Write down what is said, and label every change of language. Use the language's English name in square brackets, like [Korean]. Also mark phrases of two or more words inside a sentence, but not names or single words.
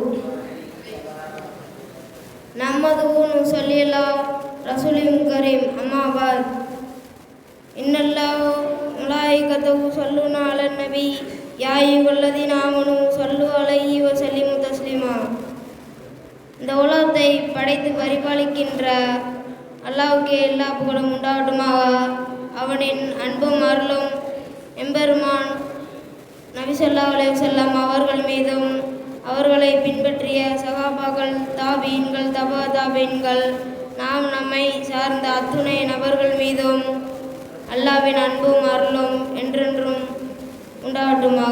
[Arabic] نحمده ونصلي على رسول كريم. أما بعد إن الله وملائكته يصلون على النبي يا أيها الذين آمنوا صلوا عليه وسلموا تسليما. [Tamil] இந்த உலகத்தை படைத்து பரிபாலிக்கின்ற அல்லாஹ்வுக்கே எல்லா புகழும் உண்டாகட்டுமாக. அவனின் அன்பும் அருளும் எம்பெருமான் நபி [Arabic] صلى الله عليه وسلم [Tamil] அவர்கள் மீதும் அவர்களை பின்பற்றிய சகாபாக்கள், தாபீன்கள், தபா தாபீன்கள், நாம் நம்மை சார்ந்த அத்துணை நபர்கள் மீதும் அல்லாஹ்வின் அன்பும் அருளும் என்றென்றும் உண்டாகட்டுமாக.